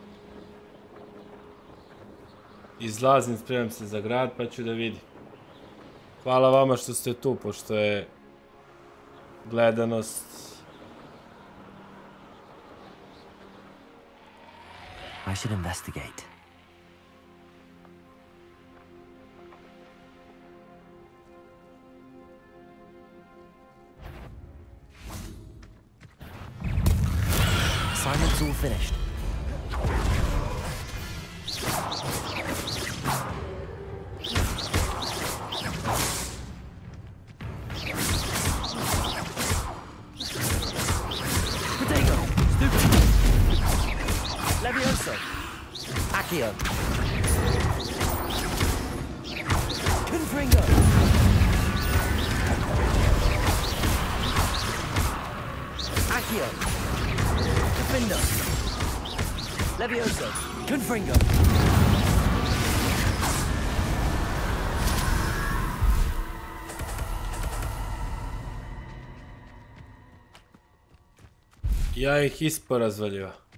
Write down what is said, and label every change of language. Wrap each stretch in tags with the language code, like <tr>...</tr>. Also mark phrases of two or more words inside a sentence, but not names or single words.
<bs>Izlazim, spremam se za grad, pa ću da vidim. Hvala vama što ste tu, pošto je gledanost...</bs> <en>I should investigate. Assignment's all finished. Potato. Stupid.</en> <bs>Levioso. Accio. Confringo. Accio. Defender. Levioso. Confringo. Ja ih isporazvaljiva.</bs>